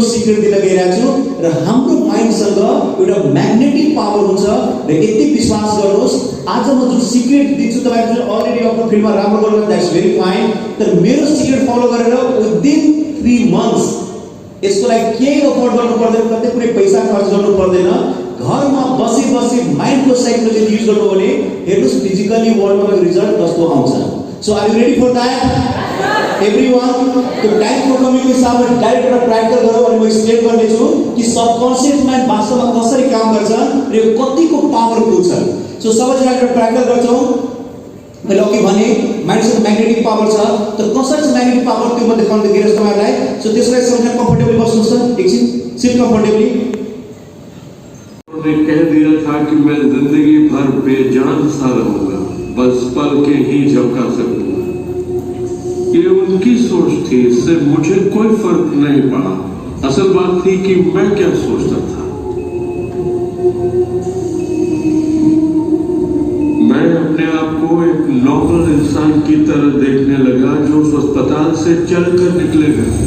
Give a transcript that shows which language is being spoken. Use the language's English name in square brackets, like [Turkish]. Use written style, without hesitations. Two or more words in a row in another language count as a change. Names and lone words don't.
[Nepali] सिक्रेट दिन गइरहेको छु र हाम्रो माइन्डसँग एउटा [English] magnetic power [Nepali] हुन्छ र यति विश्वास गर्नुहोस् आज म जुन सिक्रेट दिन्छु तपाईहरु जुन अलरेडी आफ्नो फिल्डमा राम्रो गर्नुहुन्छ [English] that's very fine [Nepali] तर मेरो सिक्रेट फलो गरेर [English] within 3 months [Nepali] यसको लागि केही अफोर्ड गर्नु पर्दैन कतै कुनै पैसा खर्च गर्नु पर्दैन घरमा बसी बसी माइन्डको साइकोलोजी युज गर्नु भने हेर्नुस् फिजिकली वर्ल्डमा रिजल्ट कस्तो आउँछ [English] So are you ready for that? Everyone, [Hindi] तो टाइम को कमी के साथ [Nepali] डाइरेक्ट र प्रैक्टिकल गरौँ अनि म एक्सप्लेन गर्ने छु कि [English] subconscious mind [Nepali] वास्तवमा कसरी काम गर्छ र यो कतिको पावरफुल छ। सो सबैजना एउटा प्रैक्टिकल गर्छौँ। मैले अघि भने माइन्डको [English] magnetic power [Nepali] छ, त कसरी छ [English] magnetic power [Nepali] त्यो म देखाउन दिइरहेछु तपाईहरुलाई। सो त्यसलाई सबैजना कम्फर्टेबली बस्नुस् त, एकछिन सिट कम्फर्टेबली। [Hindi] उन्होंने कह दिया था कि मैं जिंदगी भर बेजान सा रहूंगा, बस पल के ही झपका सकूंगा। ये उनकी सोच थी, इससे मुझे कोई फर्क नहीं पड़ा। असल बात थी कि मैं क्या सोचता था। मैं अपने आप को एक नॉर्मल इंसान की तरह देखने लगा जो उस अस्पताल से चलकर निकलेगा।